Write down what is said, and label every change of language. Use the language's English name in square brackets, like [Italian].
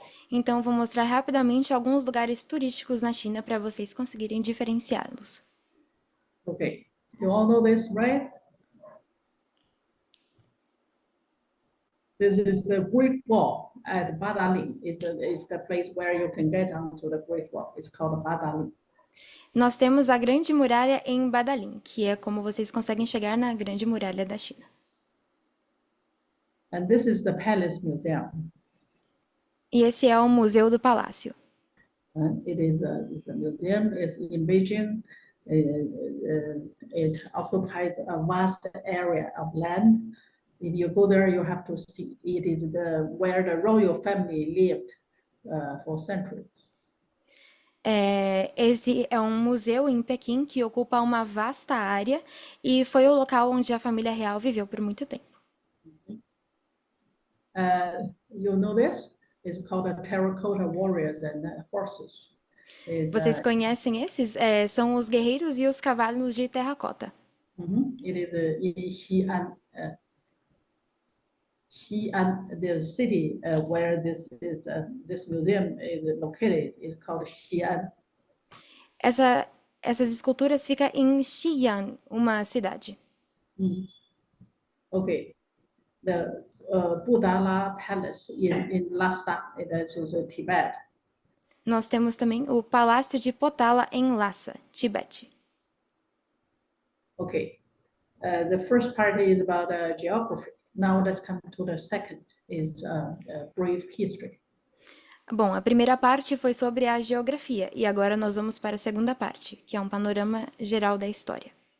[Portuguese] Então, vou mostrar rapidamente alguns lugares turísticos na China para vocês conseguirem diferenciá-los. [English] Okay, you all know this, right? This is the Great Wall at Badaling. It's the place where you can get onto the Great Wall. It's called Badaling. [Portuguese] Nós temos a Grande Muralha em Badaling, que é como vocês conseguem chegar na Grande Muralha da China. [English] And this is the Palace Museum. [Portuguese] E esse é o Museu do Palácio. [English] It's a museum. It's in Beijing. It occupies a vast area of land. If you go there, you have to see. It is where the royal family lived for centuries. [Portuguese] Esse é um museu em Pequim que ocupa uma vasta área e foi o local onde a família real viveu por muito tempo. [English] You know this? It's called the Terracotta Warriors and Horses. [Portuguese] Vocês conhecem esses? São os guerreiros e os cavalos de terracota. [English] It is in Xi'an, the city where this museum is located is called Xi'an. [Portuguese] Essas esculturas ficam em Xi'an, uma cidade. [English] Okay, the Budala Palace in Lhasa, that is Tibet. [Portuguese] Nós temos também o Palácio de Potala em Lhasa, Tibete. [English] Okay, the first part is about geography. Now let's come to the second, is brief history. [Portuguese] Bom, a primeira parte foi sobre a geografia e agora nós vamos para a segunda parte, que é um panorama geral da história.